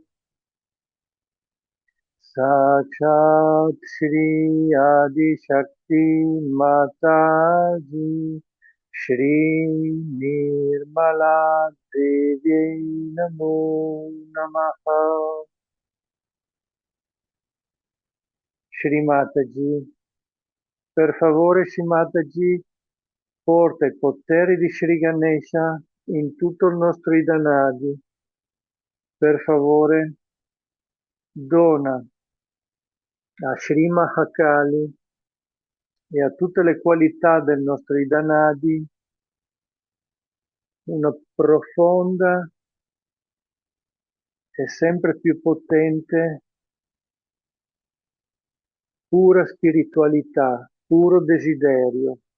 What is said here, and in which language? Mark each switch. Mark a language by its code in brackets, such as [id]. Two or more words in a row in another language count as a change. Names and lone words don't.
[sa] Sakshat Shri Adi Shakti Mataji Shri Nirmala Devi Namo Namaha. [it] Shri Mataji, per favore Shri Mataji, porta i poteri di Shri Ganesha in tutto il nostro Idanadi. Per favore, dona a Shri Mahakali e a tutte le qualità del nostro Idanadi una profonda e sempre più potente, pura spiritualità, puro desiderio.